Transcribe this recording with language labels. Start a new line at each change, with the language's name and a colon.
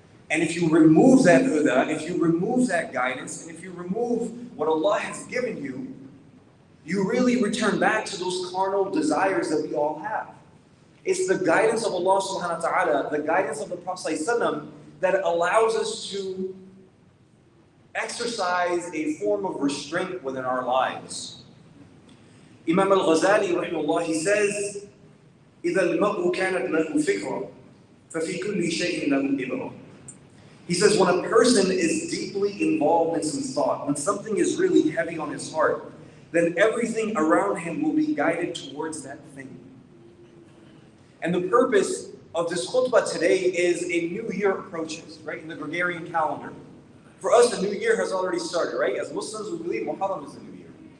English: And if you remove that huda, if you remove that guidance, and if you remove what Allah has given you, you really return back to those carnal desires that we all have. It's the guidance of Allah subhanahu wa ta'ala, the guidance of the Prophet ﷺ, that allows us to exercise a form of restraint within our lives.
Arabic: Imam al-Ghazali, rahimahullah,
English: he says,
Arabic: إِذَا الْمَرْءُ كَانَتْ لَهُ فِكْرًا فَفِي كُلِّ شَيْءٍ لَهُ إِبْرَةٌ.
English: He says when a person is deeply involved in some thought, when something is really heavy on his heart, then everything around him will be guided towards that thing. And the purpose of this khutbah today is a new year approaches, right, in the Gregorian calendar. For us, the new year has already started, right? As Muslims, we believe Muharram is the new year.